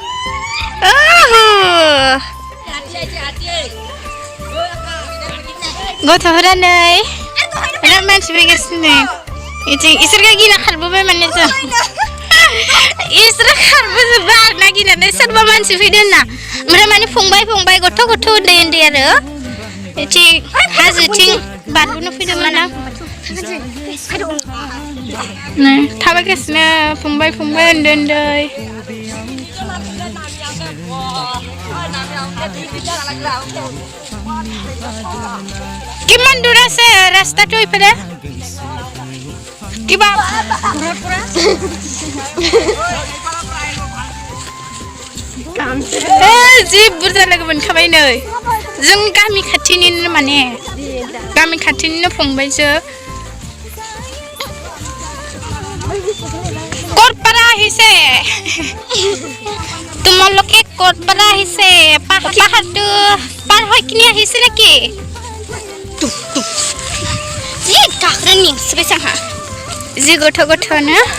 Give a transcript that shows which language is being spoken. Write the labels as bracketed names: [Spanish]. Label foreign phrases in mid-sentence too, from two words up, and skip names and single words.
[Bodo] गथ'फोरा नै बिराद मानसि फैगासिनो इसोरखौ गिना खारबोबाय माने जों इसोर खारबोजोब्बाय आरो ना गिनानै सोरबा मानसि फैदों ना ओमफ्राय माने फंबाय गथ' उन्दै आरो बिथिं हाजोथिं बारबोनो फैदोंमोन आं नै थाबायगासिनो फंबाय उन्दै [Assamese] কিমান দূৰ আছে ৰাস্তাটো ইফালে [Bodo] কিবা जि बुरजा लोगो मोनखाबाय नै जों गामि खाथिनिनो माने गामि खाथिनिनो फंबायजो [Assamese] ক'ৰপৰা আহিছে তোমালোকে ক'ৰপৰা আহিছে পাহাৰটো পাৰ হৈ কিনে আহিছে নেকি [Bodo] जि गाखोनो मेंसिबाय जोंहा जि गथ'-गथ'नो